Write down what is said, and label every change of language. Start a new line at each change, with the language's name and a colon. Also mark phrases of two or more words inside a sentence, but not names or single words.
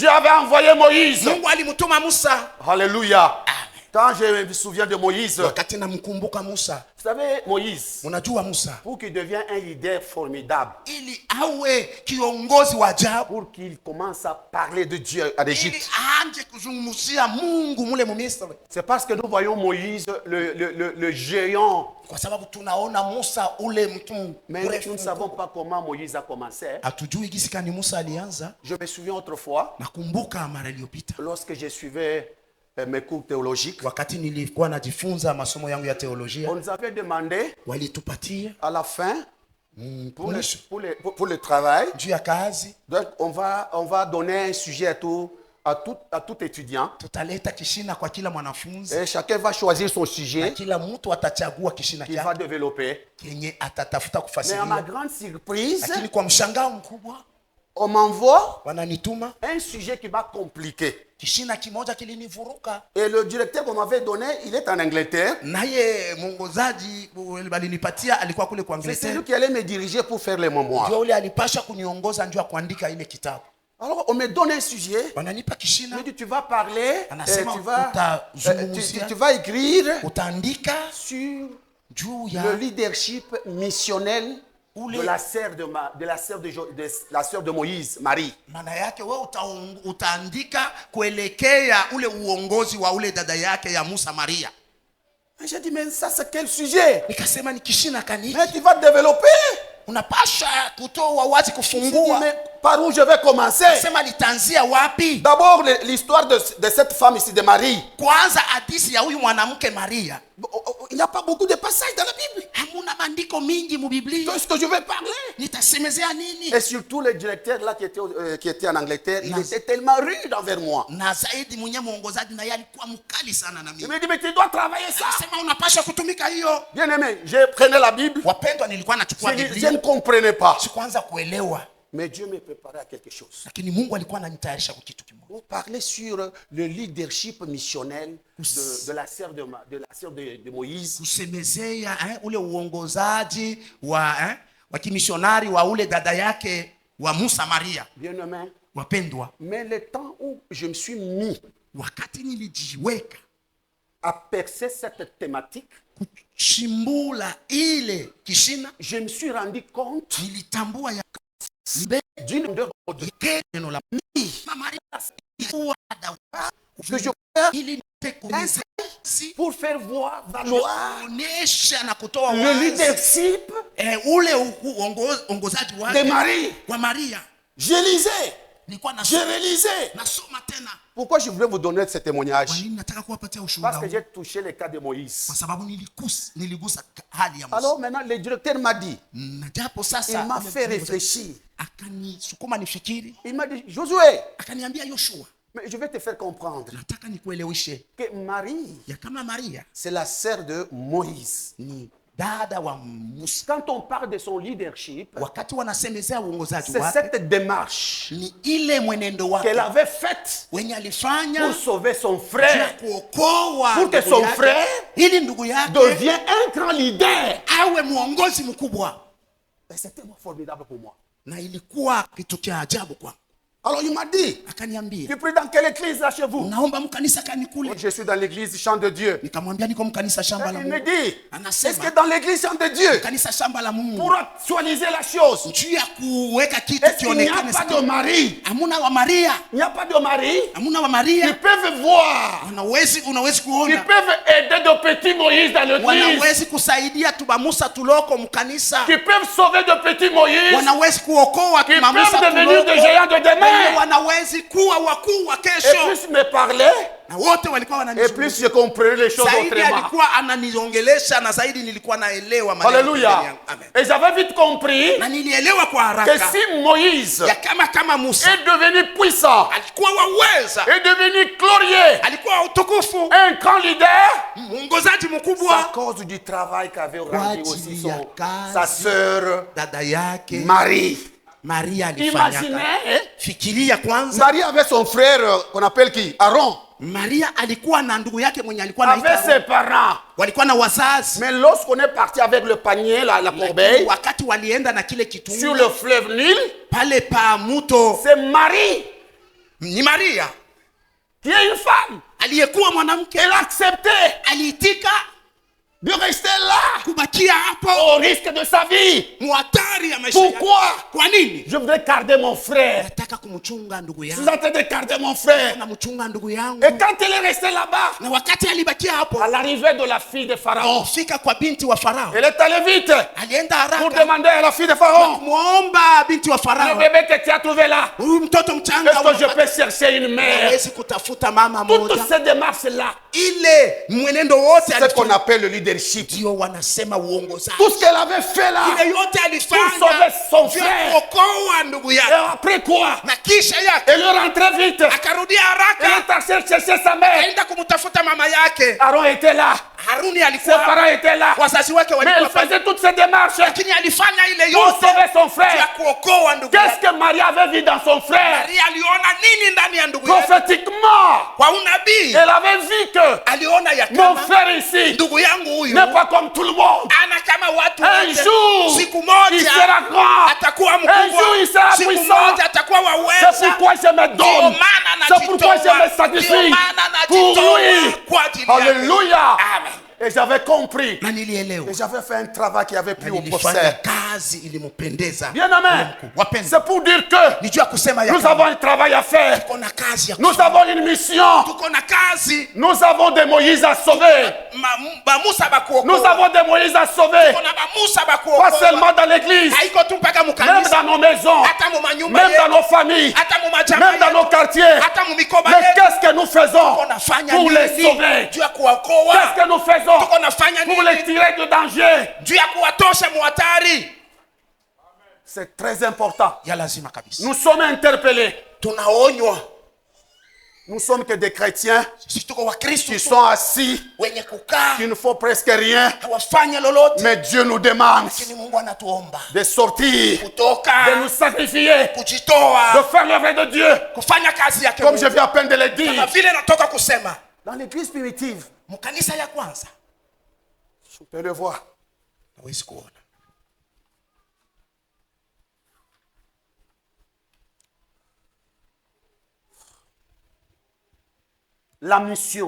French: Dieu avait envoyé Moïse.
Swahili: Mungu alimtuma Musa. Alléluia.
French: Quand je me souviens de Moïse, vous
Swahili: Wakati namkumbuka Musa,
French: savez, Moïse,
Swahili: unajua Musa
French: pour qu'il devienne un leader formidable,
Swahili: ili awe kiongozi wa ajabu,
French: pour qu'il commence à parler de Dieu à
Swahili: ili
French: l'Égypte,
Swahili: anje kuzungumzia Mungu mule Misri,
French: c'est parce que nous voyons Moïse, le géant.
Swahili: kwa sababu tunaona Musa ule mtu
French: Mais nous
Swahili: mrefu.
French: ne savons pas comment Moïse a commencé.
Swahili: Hatujui gisi kani Musa alianza.
French: Je me souviens autrefois,
Swahili: Nakumbuka mara iliyopita
French: lorsque je suivais mes cours théologiques,
Swahili: wakati nilikuwa najifunza masomo yangu ya teolojia,
French: on nous avait demandé
Swahili: walitupatia
French: à la fin, pour
Swahili: mwisho
French: pour le travail,
Swahili: juu ya kazi,
French: donc on va donner un sujet à tout étudiant.
Swahili: tutaleta kishina kwa kila mwanafunzi
French: Et chacun va choisir son
Swahili: na
French: sujet
Swahili: kila mtu atachagua kishina
French: qu'il va
Swahili: chake
French: développer.
Swahili: kenye atatafuta
French: Mais à ma
Swahili: kufasiria.
French: grande surprise,
Swahili: Lakini kwa mshangao mkubwa
French: on m'envoie
Swahili: wananituma
French: un sujet qui va compliquer.
Swahili: kishina kimoja kilinivuruka,
French: Et le directeur qu'on m'avait donné, il est en Angleterre.
Swahili: naye mwongozaji alinipatia alikuwa kule kwa
French: C'est
Swahili: Angleterre,
French: celui qui allait me diriger pour faire les mémoires.
Swahili: ndio ule alipasha kuniongoza njoo kuandika ile kitabu.
French: Alors on me donne un sujet.
Swahili: Wananipa
French: Il
Swahili: kishina,
French: me dit tu vas parler,
Swahili: Anasema
French: tu vas écrire
Swahili: utaandika
French: sur
Swahili: juu
French: le
Swahili: ya
French: leadership missionnel de la sœur la sœur de Moïse, Marie.
Swahili: maana yake wewe utaandika kuelekea ule uongozi wa ule dada yake ya Musa Maria.
French: J'ai dit mais ça c'est quel sujet?
Swahili: Nikasema ni kishina kani,
French: Mais tu vas développer.
Swahili: unapasha kutoa wazi,
French: Je dis,
Swahili: kufungua.
French: mais par où je vais commencer?
Swahili: Sema litanzia wapi?
French: D'abord l'histoire de cette femme ici de Marie.
Swahili: Kwanza hadithi ya huyu mwanamke Maria.
French: il n'y a pas beaucoup de passages dans la Bible.
Swahili: hamuna maandiko mingi mu Biblia.
French: Qu'est-ce que je vais parler?
Swahili: Nitasemezea nini?
French: Et surtout le directeur là qui était en Angleterre, il était tellement rude envers moi.
Swahili: Na zaidi mwenye mwongozaji na yeye alikuwa mkali sana na
French: Il
Swahili: mimi.
French: me dit, mais tu dois travailler ça.
Swahili: Sema unapaswa kutumika hiyo.
French: Bien aimé, je prenais la Bible.
Swahili: Wapendwa, nilikuwa nachukua
French: Je
Swahili: Biblia.
French: ne comprenais pas.
Swahili: Sikuanza kuelewa.
French: Mais Dieu me préparait à quelque chose.
Swahili: Lakini Mungu alikuwa ananitayarisha kwa kitu kimoja.
French: On parlait sur le leadership missionnel de la sœur de Moïse.
Swahili: Kusemezea ule uongozaji wa kimishonari wa ule dada yake wa Musa Maria.
French: Bien aimé.
Swahili: Wapendwa,
French: Mais le temps où je me suis mis
Swahili: wakati nilijiweka
French: à percer cette thématique,
Swahili: kuchimbula ile kishina,
French: je me suis rendu compte
Swahili: nilitambua ya
French: d'une de
Swahili: neno la Maria
French: que je
Swahili: ili
French: pour faire voir, valoir
Swahili: kuonesha na kutoa
French: le
Swahili: wazi
French: leadership
Swahili: ule uongozaji
French: de
Swahili: wake
French: Marie.
Swahili: wa Maria.
French: Je lisais,
Swahili: Nilikuwa
French: je relisais.
Swahili: nasoma tena.
French: Pourquoi je voulais vous donner ce témoignage?
Swahili: Kwa nini nataka kuwapatia ushuhuda
French: Parce que
Swahili: huu?
French: j'ai touché le cas de Moïse.
Swahili: Kwa sababu niligusa hali ya Musa.
French: Alors maintenant, le directeur m'a dit,
Swahili: Na japo
French: il
Swahili: sasa
French: m'a fait réfléchir.
Swahili: akanisukuma nifikiri,
French: Il m'a dit, Josué,
Swahili: akaniambia Yoshua,
French: mais je vais te faire comprendre
Swahili: nataka nikueleweshe
French: que Marie,
Swahili: ya kama Maria
French: c'est la sœur de Moïse.
Swahili: ni dada wa Musa.
French: Quand on parle de son leadership,
Swahili: Wakati wanasemezea uongozaji
French: c'est
Swahili: wake,
French: cette démarche
Swahili: ni ile mwenendo wake
French: qu'elle avait faite
Swahili: wenye alifanya
French: pour sauver son
Swahili: ya
French: frère,
Swahili: kuokoa
French: pour que
Swahili: ndugu
French: son
Swahili: yake,
French: frère
Swahili: ili ndugu yake
French: devienne un grand leader.
Swahili: awe mwongozi mkubwa.
French: Et c'était formidable pour moi.
Swahili: Na ilikuwa kitu cha ajabu kwa.
French: Alors il m'a dit,
Swahili: Akaniambia,
French: tu pries dans quelle église là chez vous?
Swahili: naomba mkanisa kanikule.
French: Je suis dans l'église Champ de Dieu.
Swahili: Nikamwambia niko mkanisa shamba la
French: Il me
Swahili: Mungu.
French: dit,
Swahili: Anasema,
French: est-ce que dans l'église Champ de Dieu,
Swahili: kanisa shamba la Mungu,
French: pour actualiser la chose,
Swahili: juu ya kuweka kitu
French: est-ce qu'il n'y a
Swahili: kionekane
French: pas de
Swahili: sawa?
French: mari?
Swahili: Hamuna wa Maria,
French: Il n'y a pas de mari
Swahili: hamuna wa
French: qui
Swahili: Maria.
French: peuvent voir,
Swahili: Unawezi
French: qui
Swahili: kuona,
French: peuvent aider de petits Moïse dans l'église,
Swahili: wanawezi kusaidia tuba Musa tuloko mkanisa,
French: qui peuvent sauver de petits Moïse,
Swahili: wanawezi kuokoa
French: qui
Swahili: tuba Musa
French: peuvent devenir des
Swahili: tuloko,
French: géants de demain.
Swahili: wanawezi kuwa wakuu wa
French: Et
Swahili: kesho.
French: plus me parlait,
Swahili: Na wote walikuwa
French: et
Swahili: wananizungumza.
French: plus je comprenais les choses
Swahili: Zaidi
French: autrement.
Swahili: alikuwa ananiongelesha na zaidi nilikuwa naelewa maneno ya Alléluia. yangu. Amen.
French: Et j'avais vite compris
Swahili: Na nilielewa kwa
French: que
Swahili: haraka
French: si Moïse
Swahili: ya kama Musa
French: est devenu puissant,
Swahili: alikuwa waweza,
French: est devenu glorieux,
Swahili: alikuwa utukufu,
French: un grand leader,
Swahili: mwongozaji
French: c'est à
Swahili: mkubwa,
French: cause du travail qu'avait rendu aussi
Swahili: ajili ya
French: sa
Swahili: kazi
French: sœur
Swahili: dada yake
French: Marie.
Swahili: Maria alifanya.
French: Imaginez,
Swahili: Fikiria kwanza,
French: Marie avait son frère qu'on appelle qui? Aaron,
Swahili: Maria alikuwa na ndugu yake mwenye alikuwa
French: avec
Swahili: anaitwa,
French: ses parents.
Swahili: walikuwa na wazazi.
French: Mais lorsqu'on est parti avec le panier, la corbeille,
Swahili: Wakati walienda na kile
French: sur
Swahili: kitungu
French: le fleuve Nil,
Swahili: pale pa mto,
French: c'est Marie
Swahili: ni Maria
French: qui est une femme.
Swahili: aliyekuwa mwanamke,
French: Elle a accepté
Swahili: aliitika
French: de rester là
Swahili: kubakia hapo
French: au risque de sa vie.
Swahili: muhatari ya maisha yake.
French: Pourquoi?
Swahili: Kwa nini?
French: Je voudrais garder mon frère.
Swahili: Nataka kumchunga ndugu
French: Je suis
Swahili: yangu,
French: en train de garder mon frère.
Swahili: namchunga ndugu yangu.
French: Et quand elle est restée là-bas,
Swahili: Na wakati alibakia hapo,
French: à l'arrivée de la fille de Pharaon,
Swahili: fika kwa binti wa Farao,
French: elle est allée vite
Swahili: alienda
French: pour
Swahili: haraka
French: demander à la fille de Pharaon,
Swahili: kumwomba binti wa
French: le
Swahili: Farao,
French: bébé que tu as trouvé là,
Swahili: huyu mtoto mchanga
French: est-ce que je peux chercher une mère?
Swahili: hawezi kutafuta mama
French: Toutes
Swahili: moja.
French: ces démarches-là,
Swahili: Ile mwenendo wote
French: c'est ce qu'on
Swahili: alifanya,
French: appelle le leadership.
Swahili: ndio wanasema uongozaji.
French: Tout ce qu'elle avait fait là,
Swahili: Ile yote
French: pour
Swahili: alifanya
French: sauver son
Swahili: vya
French: frère.
Swahili: kuokoa ndugu
French: Et
Swahili: yake,
French: après quoi?
Swahili: na kisha yake
French: Elle est rentrée vite.
Swahili: akarudia
French: Elle
Swahili: haraka,
French: est allée chercher sa mère.
Swahili: aenda kumtafuta mama yake.
French: Aaron était là.
Swahili: Haruni
French: Ses
Swahili: alikuwa,
French: parents étaient là.
Swahili: wazazi wake
French: Mais elle
Swahili: walikuwa pale,
French: faisait toutes ces démarches
Swahili: lakini alifanya ile
French: pour
Swahili: yote
French: sauver son
Swahili: ya
French: frère.
Swahili: kuokoa ndugu
French: Qu'est-ce
Swahili: yake.
French: que Marie avait vu dans son frère?
Swahili: Maria aliona nini ndani ya ndugu yake?
French: Prophétiquement,
Swahili: Kwa unabii
French: elle avait vu que
Swahili: aliona ya
French: mon
Swahili: kama
French: frère ici
Swahili: ndugu yangu huyu
French: n'est pas comme tout le monde.
Swahili: ana kama watu
French: Un
Swahili: wote.
French: jour,
Swahili: Siku
French: il
Swahili: moja
French: sera grand.
Swahili: atakuwa
French: Un jour, il
Swahili: mkubwa,
French: sera
Swahili: siku
French: puissant.
Swahili: moja atakuwa
French: C'est
Swahili: waweza.
French: pourquoi je me
Swahili: Ndio
French: donne.
Swahili: maana
French: C'est pourquoi je me
Swahili: najitoa,
French: sacrifie
Swahili: ndio maana
French: pour
Swahili: najitoa
French: lui.
Swahili: kwa ajili yake. Alléluia. Amen.
French: Et j'avais compris.
Swahili: Na nilielewa,
French: Et j'avais fait un travail qui avait plu
Swahili: na
French: au
Swahili: nilifanya
French: prophète.
Swahili: kazi ilimpendeza.
French: Bien aimé.
Swahili: Wapenzi,
French: C'est pour dire que
Swahili: nijua kusema ya
French: nous
Swahili: kama
French: avons un travail à faire.
Swahili: tuko na kazi ya
French: Nous
Swahili: kufanya.
French: avons une mission.
Swahili: Tuko na kazi.
French: Nous avons des Moïse à sauver.
Swahili: Ba Musa bakuokoa.
French: Nous avons des Moïse à sauver.
Swahili: Tuko na ba Musa
French: Pas
Swahili: bakuokoa.
French: seulement dans l'église,
Swahili: Haiko tu mpaka
French: même
Swahili: mukanisa,
French: dans nos maisons,
Swahili: hata mu manyumba
French: même dans
Swahili: yetu,
French: nos familles,
Swahili: hata mu majama
French: même dans nos
Swahili: yetu,
French: quartiers.
Swahili: hata mu mikoba
French: Mais
Swahili: yetu.
French: qu'est-ce que nous faisons
Swahili: Tuko nafanya
French: pour les
Swahili: nini
French: sauver?
Swahili: juu ya kuwaokoa?
French: Qu'est-ce que nous faisons
Swahili: Tuko nafanya
French: pour les tirer de danger.
Swahili: juu ya kuwatosha muhatari.
French: C'est très important.
Swahili: Ya lazima kabisa.
French: Nous sommes interpellés.
Swahili: Tunaonywa.
French: Nous sommes que des chrétiens
Swahili: Sisi tuko Wakristo
French: qui sont assis,
Swahili: wenye kukaa
French: qui ne font presque rien.
Swahili: hawafanye lolote,
French: Mais Dieu nous demande
Swahili: lakini Mungu anatuomba
French: de sortir, de
Swahili: kutoka,
French: nous sacrifier, de
Swahili: kujitoa,
French: faire l'œuvre de Dieu.
Swahili: kufanya kazi yake
French: Comme je
Swahili: Mungu.
French: viens à peine de le
Swahili: Kama
French: dire.
Swahili: vile natoka kusema
French: Dans l'église primitive,
Swahili: mkanisa ya kwanza,
French: je peux le voir.
Swahili: hawezi kuona
French: La mission.